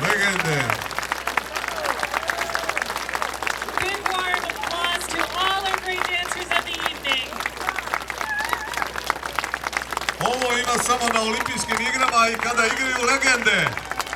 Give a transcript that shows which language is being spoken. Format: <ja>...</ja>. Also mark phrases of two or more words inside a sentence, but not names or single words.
<sr>legende.</sr> <en>Big warm applause to all our great dancers of the evening.</en> <sr>Ovo ima samo na olimpijskim igrama i kada igraju legende.</sr>